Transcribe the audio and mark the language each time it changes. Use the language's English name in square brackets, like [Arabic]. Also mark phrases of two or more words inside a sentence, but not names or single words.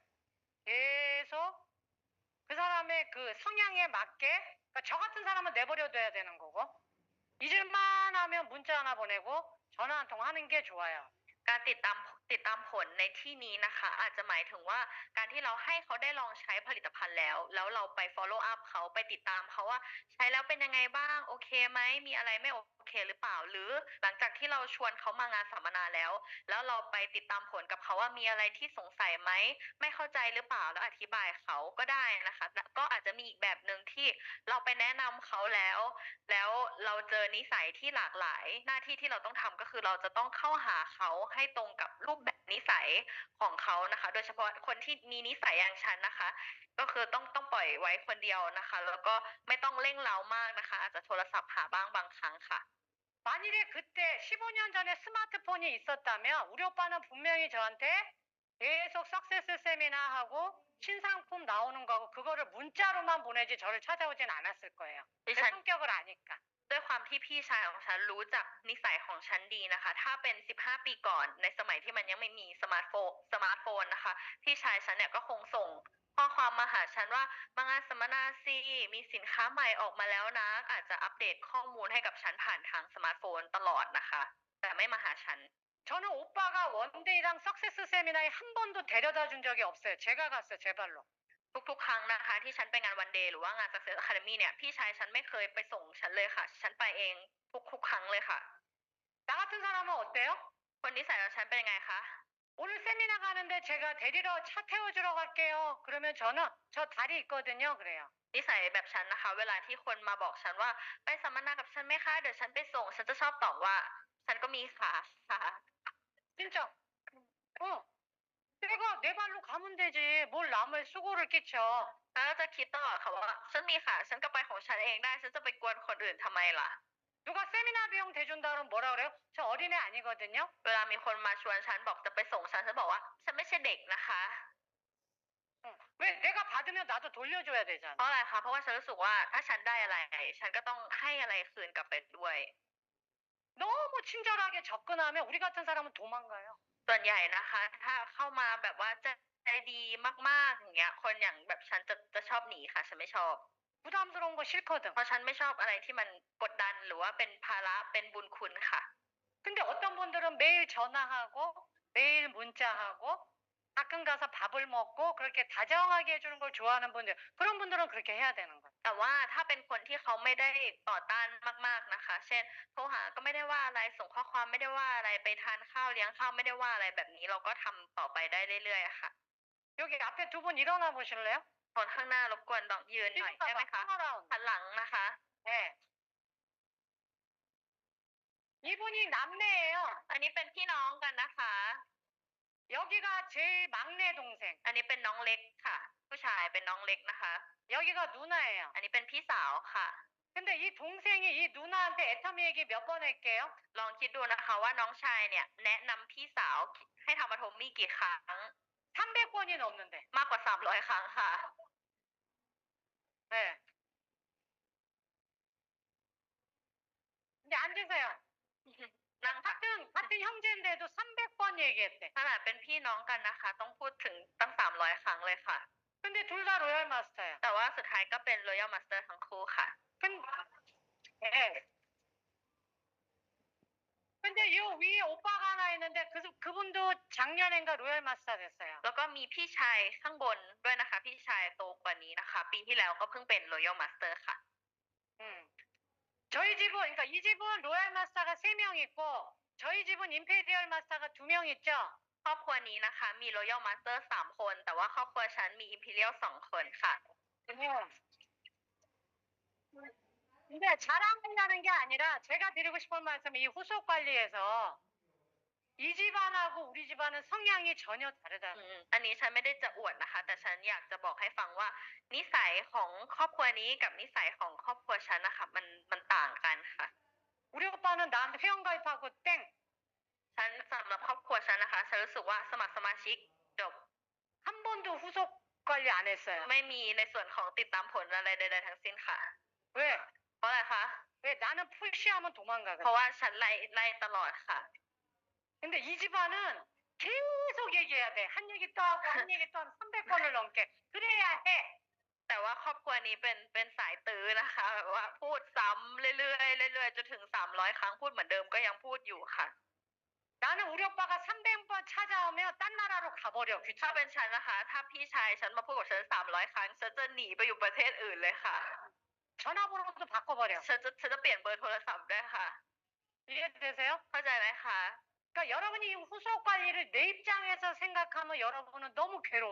[Korean] 계속 그 사람의 그 성향에 맞게 그러니까 저 같은 사람은 내버려둬야 되는 거고 잊을만 하면 문자 하나 보내고 전화 한 통 하는 게 좋아요. [Thai] การติดตามผลในที่นี้นะคะ อาจจะหมายถึงว่าการที่เราให้เขาได้ลองใช้ผลิตภัณฑ์แล้วเราไป [English] follow up [Thai] เขาไปติดตามเขาว่าใช้แล้วเป็นยังไงบ้างโอเคไหมมี อะไรไม่โอเคหรือเปล่า หรือหลังจากที่เราชวนเขามางานสัมมนาแล้วเราไปติดตามผลกับเขาว่ามีอะไรที่สง สัยไหมไม่เข้าใจหรือเปล่าแล้วอธิบายเขาก็ได้นะคะและก็อาจจะมีอีกแบบหนึ่งที่เราไปแนะนำเขาแล้วเราเจอนิสัยที่หลากหลายหน้าที่ที่เราต้องทำก็คือเราจะต้องเข้าหาเขาให้ตรงกับรูปแบบนิสัยของเขานะคะ โดยเฉพาะคนที่มีนิสัยอย่างฉันนะคะ ก็คือต้องปล่อยไว้คนเดียวนะคะ แล้วก็ไม่ต้องเร่งเร้ามากนะคะ อาจจะโทรศัพท์หาบ้างบางครั้งค่ะ [Korean] 만일에 그때 15년 전에 스마트폰이 있었다면 우리 오빠는 분명히 저한테 계속 석세스 세미나하고 신상품 나오는 거고 그거를 문자로만 보내지 저를 찾아오진 않았을 거예요. 제 잘- 성격을 아니까. [Thai] ด้วยความที่พี่ชายของฉันรู้จักนิสัยของฉันดีนะคะ ถ้าเป็น15 ปีก่อนในสมัยที่มันยังไม่มีสมาร์ทโฟนนะคะ พี่ชายฉันเนี่ยก็คงส่งข้อความมาหาฉันว่ามางานสัมมนาสิมีสินค้าใหม่ออกมาแล้วนะ อาจจะอัปเดตข้อมูลให้กับฉันผ่านทางสมาร์ทโฟนตลอดนะคะ แต่ไม่มาหาฉัน [Korean] 저는 오빠가 원데이랑 석세스 세미나에 한 번도 데려다 준 적이 없어요. 제가 갔어요. 제 발로. [Thai] ทุกๆ ครั้งนะคะที่ฉันไปงานวันเดย์หรือว่างาน Success Academy เนี่ยพี่ชายฉันไม่เคยไปส่งฉันเลยค่ะ ฉันไปเองทุกๆ ครั้งเลยค่ะ [Korean] 나 같은 사람은 어때요? [Thai] คนนิสัยของฉันเป็นยังไงคะ [Korean] 오늘 세미나 가는데 제가 데리러 차 태워주러 갈게요. 그러면 저는 저 다리 있거든요. 그래요. [Thai] นิสัยแบบฉันนะคะ เวลาที่คนมาบอกฉันว่าไปสัมมนากับฉันไหมคะเดี๋ยวฉันไปส่ง ฉันจะชอบตอบว่า ฉันก็มีขาค่ะ [Korean] 진짜. 내가 내 발로 가면 되지. 뭘 남의 수고를 끼쳐. [Thai] แล้วก็จะคิดตลอดค่ะว่าฉันมีขาฉันก็ไปของฉันเองได้ ฉันจะไปกวนคนอื่นทำไมล่ะ [Korean] 누가 세미나 비용 대준다 그러면 뭐라 그래요? 저 어린애 아니거든요. [Thai] เวลามีคนมาชวนฉันบอกจะไปส่งฉันบอกว่าฉันไม่ใช่เด็กนะคะ [Korean] 왜 내가 받으면 나도 돌려줘야 [Thai] เพ [Korean] 되잖아. [Thai] ราะอะไรคะ เพราะว่าฉันรู้สึกว่าถ้าฉันได้อะไร ฉันก็ต้องให้อะไรคืนกลับไปด้วย [Korean] 너무 친절하게 접근하면 우리 같은 사람은 도망가요. [Thai] ส่วนใหญ่นะคะ ถ้าเข้ามาแบบว่าใจใจดีมากๆอย่างเงี้ยคนอย่างแบบฉันจะชอบหนีค่ะฉันไม่ชอบ [Korean] 부담스러운 거 싫거든. [Thai] เพราะฉันไม่ชอบอะไรที่มันกดดันหรือว่าเป็นภาระเป็นบุญคุณค่ะ [Korean] 근데 어떤 분들은 매일 전화하고 매일 문자하고 가끔 가서 밥을 먹고 그렇게 다정하게 해주는 걸 좋아하는 분들, 그런 분들은 그렇게 해야 되는 거예요. [Thai] แต่ว่าถ้าเป็นคนที่เขาไม่ได้ต่อต้านมากๆนะคะเช่นโทรหาก็ไม่ได้ว่าอะไรส่งข้อความไม่ได้ว่าอะไรไปทานข้าวเลี้ยงข้าวไม่ได้ว่าอะไรแบบนี้เราก็ทำต่อไปได้เรื่อยๆอะค่ะ [Korean] 여기 앞에 두 분 일어나 보실래요? [Thai] คนข้างหน้ารบกวนลองยืนหน่อยได้ไหมคะ [English] turnaround. [Thai] หันหลังนะคะ [Korean] 네. 이분이 남매예요. [Thai] อันนี้เป็นพี่น้องกันนะคะ [Korean] 여기가 제일 막내 동생. [Thai] อันนี้เป็นน้องเล็กค่ะ ผู้ชายเป็นน้องเล็กนะคะ [Korean] 여기가 누나예요. [Thai] อันนี้เป็นพี่สาวค่ะ [Korean] 근데 이 동생이 이 누나한테 애터미 얘기 몇 번 할게요. [Thai] ลองคิดดูนะคะว่าน้องชายเนี่ยแนะนำพี่สาวให้ทำอะโทมี่กี่ครั้ง [Korean] 300번이 넘는데. [Thai] มากกว่า300ครั้งค่ะ [Korean] 네. 이제 앉으세요. [Thai] นั่งค่ะ [Korean] 같은 형제인데도 300번 얘기했대. [Thai] ขนาดเป็นพี่น้องกันนะคะ ต้องพูดถึงตั้ง300ครั้งเลยค่ะ [Korean] 근데 둘 다 로얄 마스터야. [Thai] แต่ว่าสุดท้ายก็เป็น Royal Master ทั้งคู่ค่ะ [Korean] 네. 근데 요 위에 오빠가 하나 있는데 그분도 작년엔가 로얄 마스터 됐어요. [Thai] แล้วก็มีพี่ชายข้างบนด้วยนะคะ พี่ชายโตกว่านี้นะคะ ปีที่แล้วก็เพิ่งเป็น Royal Master ค่ะ [Korean] 음. 저희 집은 그러니까 이 집은 로얄 마스터가 3명 있고 저희 집은 임페리얼 마스터가 2명 있죠. [Thai] ครอบครัวนี้นะคะมี Royal Master 3 คน แต่ว่าครอบครัวฉันมี Imperial 2 คนค่ะ [Korean] 근데 자랑하려는 게 아니라 제가 드리고 싶은 말씀이 이 후속 관리에서 이 집안하고 우리 집안은 성향이 전혀 다르다. [Thai] อันนี้ฉันไม่ได้จะอวดนะคะ แต่ฉันอยากจะบอกให้ฟังว่า นิสัยของครอบครัวนี้กับนิสัยของครอบครัวฉันนะคะมันต่างกันค่ะ [Korean] 우리 오빠는 나한테 회원가입하고 땡. [Thai] ฉันสำหรับครอบครัวฉันนะคะฉันรู้สึกว่าสมัครสมาชิกจบ [Korean] 한 번도 후속 관리 안 했어요. [Thai] ไม่มีในส่วนของติดตามผลอะไรใดๆทั้งสิ้นค่ะ [Korean] 왜? [Thai] เพราะอะไรคะ [Korean] 왜 나는 푸시하면 도망가거든. [Thai] เพราะว่าฉันไล่ตลอดค่ะ [Korean] 근데 이 집안은 계속 얘기해야 돼. 한 얘기 또 하고 한 얘기 또 하면 300번을 넘게. 그래야 해. [Thai] แต่ว่าครอบครัวนี้เป็นสายตื้อนะคะแบบว่าพูดซ้ำเรื่อยๆเรื่อยๆจนถึง300ครั้งพูดเหมือนเดิมก็ยังพูดอยู่ค่ะ [Korean] 나는 우리 오빠가 300번 찾아오면 딴 나라로 가버려. [Thai] ถ้า [Korean] 귀찮아. [Thai] เป็นฉันนะคะ ถ้าพี่ชายฉันมาพูดกับฉัน300ครั้งฉันจะหนีไปอยู่ประเทศอื่นเลยค่ะ [Korean] 전화번호도 바꿔버려. [Thai] ฉันจะเปลี่ยนเบอร์โทรศัพท์ด้วยค่ะ [Korean] 이해되세요? [Thai] เข้าใจไหมคะ [Korean] 그러니까 여러분이 이 후속 관리를 내 입장에서 생각하면 여러분은 너무 괴로워.